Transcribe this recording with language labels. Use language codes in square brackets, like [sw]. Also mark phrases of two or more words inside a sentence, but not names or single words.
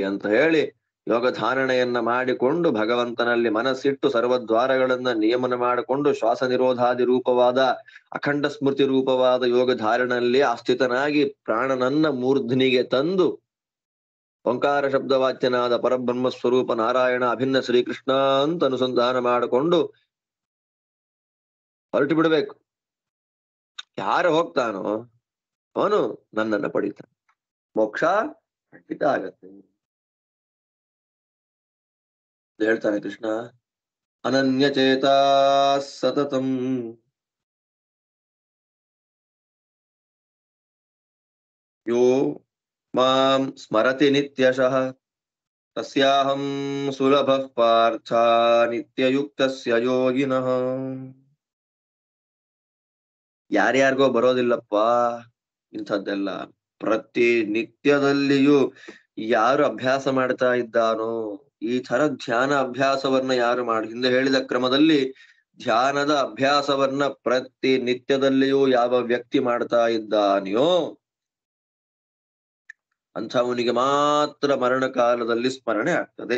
[kn] ಅಂತ ಹೇಳಿ ಯೋಗ ಧಾರಣೆಯನ್ನ ಮಾಡಿಕೊಂಡು ಭಗವಂತನಲ್ಲಿ ಮನಸ್ಸಿಟ್ಟು ಸರ್ವದ್ವಾರಗಳನ್ನ ನಿಯಮನ ಮಾಡಿಕೊಂಡು ಶ್ವಾಸ ನಿರೋಧಾದಿ ರೂಪವಾದ ಅಖಂಡ ಸ್ಮೃತಿ ರೂಪವಾದ ಯೋಗ ಧಾರಣೆಯಲ್ಲಿ ಆಸ್ಥಿತನಾಗಿ ಪ್ರಾಣನನ್ನ ಮೂರ್ಧನಿಗೆ ತಂದು ಓಂಕಾರ ಶಬ್ದವಾಚ್ಯನಾದ ಪರಬ್ರಹ್ಮ ಸ್ವರೂಪ ನಾರಾಯಣ ಅಭಿನ್ನ ಶ್ರೀಕೃಷ್ಣ ಅಂತ ಅನುಸಂಧಾನ ಮಾಡಿಕೊಂಡು ಹೊರಟು ಬಿಡಬೇಕು. ಯಾರು ಹೋಗ್ತಾನೋ ಅವನು ನನ್ನನ್ನ ಪಡಿತಾನೆ, ಮೋಕ್ಷ ಖಂಡಿತ ಆಗತ್ತೆ ಹೇಳ್ತಾನೆ ಕೃಷ್ಣ. [sa] ಅನನ್ಯಚೇತ ಸತತಂ ಯೋ ಮಾಂ ಸ್ಮರತಿ ನಿತ್ಯಶಃ ತಸ್ಯಾಹಂ ಸುಲಭಃ ಪಾರ್ಥ ನಿತ್ಯಯುಕ್ತಸ್ಯ ಯೋಗಿನಃ. [kn] ಯಾರ್ಯಾರಿಗೋ ಬರೋದಿಲ್ಲಪ್ಪ ಇಂಥದ್ದೆಲ್ಲ. ಪ್ರತಿ ನಿತ್ಯದಲ್ಲಿಯೂ ಯಾರು ಅಭ್ಯಾಸ ಮಾಡ್ತಾ ಇದ್ದಾನೋ ಈ ತರ ಧ್ಯಾನ ಅಭ್ಯಾಸವನ್ನ ಯಾರು ಹಿಂದೆ ಹೇಳಿದ ಕ್ರಮದಲ್ಲಿ ಧ್ಯಾನದ ಅಭ್ಯಾಸವನ್ನ ಪ್ರತಿ ನಿತ್ಯದಲ್ಲಿಯೂ ಯಾವ ವ್ಯಕ್ತಿ ಮಾಡ್ತಾ ಇದ್ದಾನೆಯೋ ಅಂಥವನಿಗೆ ಮಾತ್ರ ಮರಣ ಕಾಲದಲ್ಲಿ ಸ್ಮರಣೆ ಆಗ್ತದೆ.